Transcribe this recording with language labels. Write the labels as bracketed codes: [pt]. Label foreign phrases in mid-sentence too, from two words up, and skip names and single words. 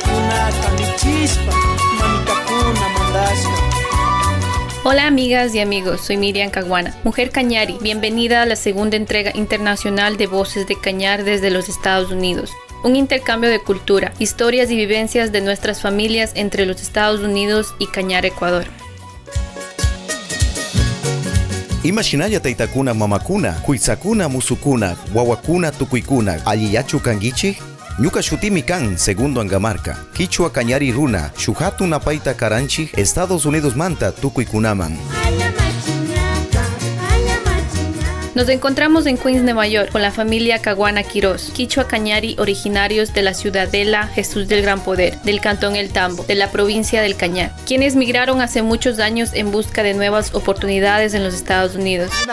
[es] Hola amigas y amigos, soy Miriam Caguana, mujer cañari. Bienvenida a la segunda entrega internacional de Voces de Cañar desde los Estados Unidos. Un intercambio de cultura, historias y vivencias de nuestras familias entre los Estados Unidos y Cañar, Ecuador. [qu] Imaginaya taitakuna mamakuna, kuitsakuna musukuna, wawakuna tukuykuna, alliyachu kangichik? Ñuka shutimi kan, segundo Angamarca. Quichua cañari runa, shuhatu napaita karanchi, Estados Unidos manta tukuykunaman. [es] Nos encontramos en Queens, Nueva York, con la familia Caguana Quiroz, quichua cañari originarios de la Ciudadela Jesús del Gran Poder, del Cantón El Tambo, de la provincia del Cañar, quienes migraron hace muchos años en busca de nuevas oportunidades en los Estados Unidos.